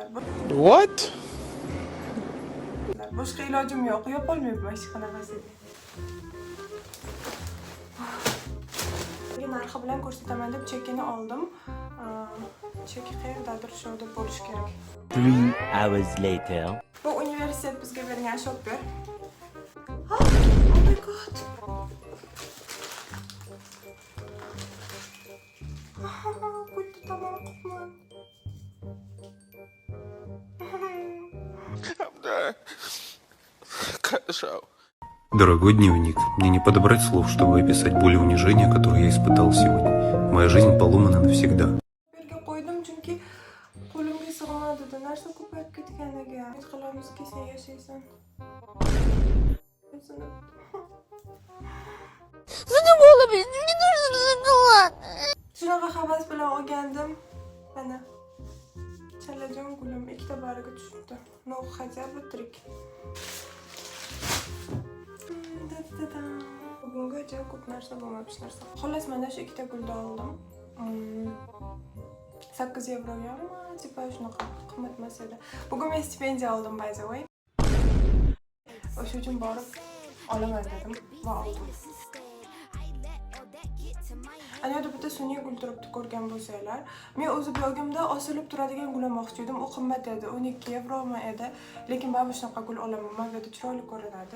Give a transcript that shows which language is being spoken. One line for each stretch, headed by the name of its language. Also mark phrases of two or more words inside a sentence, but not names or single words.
English: What?
Uzbek: Boshqa ilojim yo'q. Yopolmayman hech qanaqasi. Narxi bilan ko'rsataman deb chekini oldim. Cheki qayerdadir shu deb bo'lish kerak.
English: 3 hours later.
Uzbek: Bu universitet bizga bergan shopper.
English: Oh my god.
Uzbek: Kulti tamam qopman.
English: I'm done. Cut the show.
Russian: Дорогой дневник, мне не подобрать слов, чтобы описать боль и унижение, которое я испытал сегодня. Моя жизнь поломана навсегда.
Uzbek: Yerga qo'ydim chunki qo'limga sig'madi. Narsa ko'payib ketganiga. Nima qilamiz, sen yashaysan. Shunaqa havas bilan olgandim. Mana chalajon gulim ikkita bariga tushibdi.
Russian: No, хотя бы trik.
Uzbek: Bugungacha ko'p narsa bo'lmabdi narsa. Xullas, mana shu ikkita gulni oldim. 8 euroga, tipa shunaqa qimmat emas edi. Bugun men stipendiya oldim,
English: by the way.
Uzbek: O'sha uchun borib olaman dedim va oldim. Ana yerda bitta sun'iy gul turibdi, ko'rgan bo'lsanglar. Men o'zi blogimda osilib turadigan gul olmoqchi edim. U qimmat edi, 12 evromi edi. Lekin baribir shunaqa gul olaman. Menga chiroyli ko'rinadi.